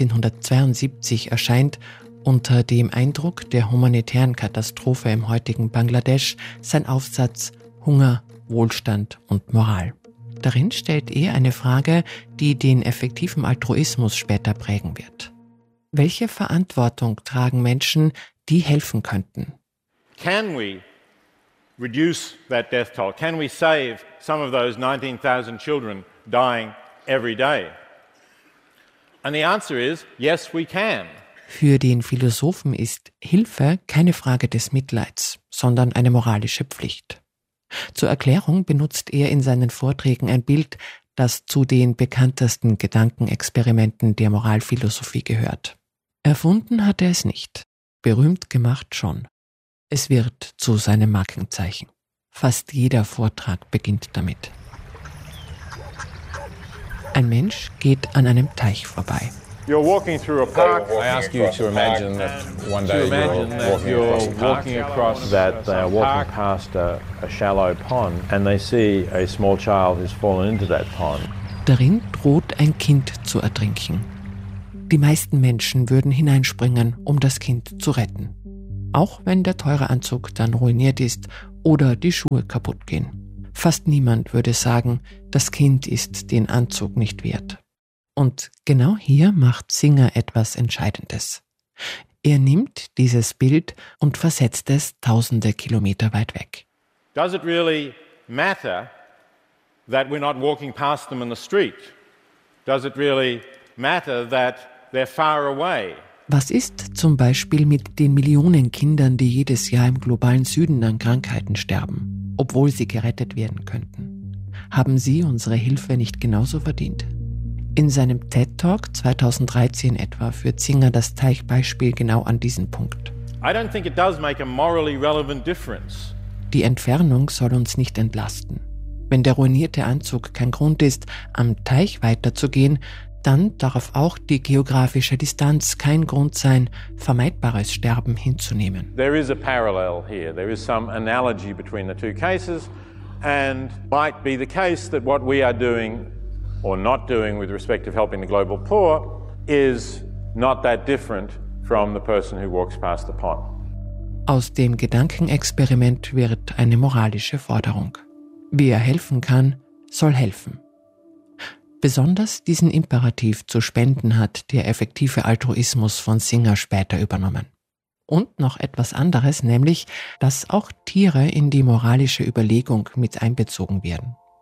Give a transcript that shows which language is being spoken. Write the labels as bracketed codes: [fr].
[de] 1972 erscheint unter dem Eindruck der humanitären Katastrophe im heutigen Bangladesch sein Aufsatz Hunger, Wohlstand und Moral. Darin stellt er eine Frage, die den effektiven Altruismus später prägen wird. Welche Verantwortung tragen Menschen, die helfen könnten? [en] Can we reduce that death toll? Can we save some of those 19,000 children dying every day? And the answer is, yes, we can. [de] Für den Philosophen ist Hilfe keine Frage des Mitleids, sondern eine moralische Pflicht. Zur Erklärung benutzt er in seinen Vorträgen ein Bild, das zu den bekanntesten Gedankenexperimenten der Moralphilosophie gehört. Erfunden hat er es nicht, berühmt gemacht schon. Es wird zu seinem Markenzeichen. Fast jeder Vortrag beginnt damit. Ein Mensch geht an einem Teich vorbei. [en] You're walking through a park. I ask you to imagine that one day you're walking past a shallow pond and they see a small child has fallen into that pond. [de] Darin droht ein Kind zu ertrinken. Die meisten Menschen würden hineinspringen, um das Kind zu retten. Auch wenn der teure Anzug dann ruiniert ist oder die Schuhe kaputt gehen. Fast niemand würde sagen, das Kind ist den Anzug nicht wert. Und genau hier macht Singer etwas Entscheidendes. Er nimmt dieses Bild und versetzt es tausende Kilometer weit weg. [en] Does it really matter that we're not walking past them in the street? Does it really matter that they're far away? [de] Was ist zum Beispiel mit den Millionen Kindern, die jedes Jahr im globalen Süden an Krankheiten sterben, obwohl sie gerettet werden könnten? Haben sie unsere Hilfe nicht genauso verdient? In seinem TED-Talk 2013 etwa führt Singer das Teichbeispiel genau an diesen Punkt. [en] I don't think it does make a morally relevant difference. [de] Die Entfernung soll uns nicht entlasten. Wenn der ruinierte Anzug kein Grund ist, am Teich weiterzugehen, dann darf auch die geografische Distanz kein Grund sein, vermeidbares Sterben hinzunehmen. [en] There is a parallel here. There is some analogy between the two cases and might be the case that what we are doing or not doing with respect of helping the global poor is not that different from the person who walks past the pot. [de] Aus dem Gedankenexperiment wird eine moralische Forderung. Wer helfen kann, soll helfen. Besonders diesen Imperativ zu spenden hat der effektive Altruismus von Singer später übernommen. Und noch etwas anderes, nämlich, dass auch Tiere in die moralische Überlegung mit einbezogen werden.